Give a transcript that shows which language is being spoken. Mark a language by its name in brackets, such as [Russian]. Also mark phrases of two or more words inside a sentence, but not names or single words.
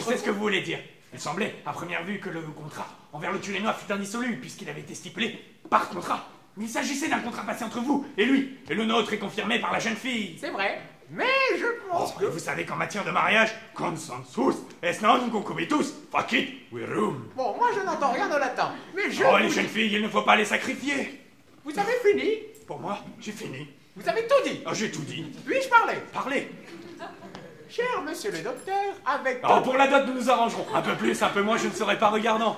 [French] Je sais ce que vous voulez dire. Il semblait, à première vue, que le contrat envers le Turinois fut indissoluble puisqu'il avait été stipulé par contrat. Mais il s'agissait d'un contrat passé entre vous et lui, et le nôtre est confirmé par la jeune fille. C'est vrai, mais je pense que... Vous savez qu'en matière de mariage, [Latin] consensus est non concubitus, facit virum. [French] Bon, moi je n'entends rien de latin, mais je... Oh, les jeunes filles, il ne faut pas les sacrifier. Vous avez fini? Pour moi, j'ai fini. Vous avez tout dit? Oh, j'ai tout dit. Puis-je parler? Parlez. Cher monsieur le docteur, avec... Oh, pour la dot, nous nous arrangerons. Un peu plus, un peu moins, je ne serai pas regardant.